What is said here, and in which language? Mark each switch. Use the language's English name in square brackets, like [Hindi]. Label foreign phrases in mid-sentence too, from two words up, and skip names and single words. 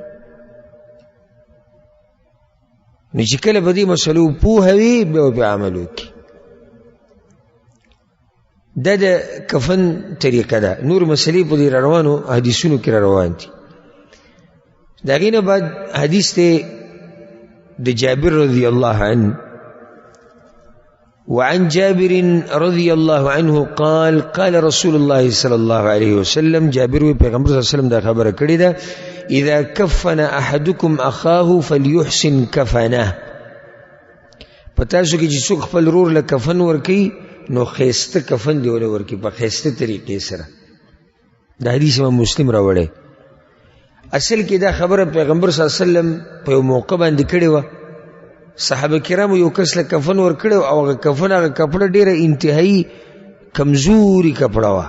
[Pashto] نو چې کله به دې مسلو پوهه وي بیا به عمل وکړي. دا د کفن طریقه ده. نور مسلې په دې را روانو حدیثونو کې را روان دي. د هغې نه بعد حدیث دی د جابر [Arabic] رضی الله عنه. وعن جابر رضي الله عنه قال قال رسول الله صلى الله عليه وسلم [Pashto] جابر وی پیغمبر صلی الله علیه وسلم دا خبره کړې ده [Arabic] اذا كفن احدكم اخاه فليحسن كفنه. [Pashto] پتاسو کې چې څوک خپل ورور له کفن ورکي نو خیسته کفن دی ول ورکي په خیسته طریقې سره. دا حدیث امام مسلم راوړی. اصل کې دا خبره پیغمبر [Arabic] صلی الله علیه وسلم [Pashto] په یو موقع باندې کړې وه. صحابه کرامو یو کس له کفن ورکړی او هغه کفن هغه کپړه ډېره انتهایي کمزوري کپړه وه.